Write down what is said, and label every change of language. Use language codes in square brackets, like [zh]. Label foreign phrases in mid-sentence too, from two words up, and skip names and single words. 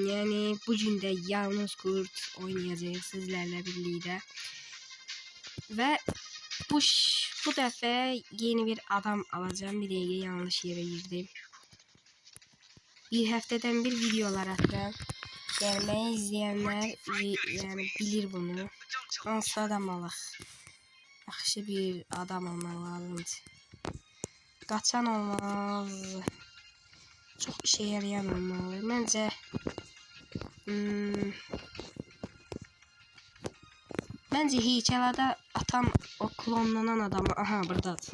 [tr] Yani bugün de yalnız kurt oynayacağız sizlerle birlikte. Ve bu defa yeni bir adam alacağım. Bir dakika, yanlış yere girdim. Bir haftadan bir videolar attım. Yani beni izleyenler yani bilir bunu. [az] Hansı adam alaq? Yaxşı bir adam olmaq lazımdır. Qaçan olmaz. Çox işe yarayan olmalı. Məncə Məncə heykəlada atan o klonlanan adamı, aha buradadır.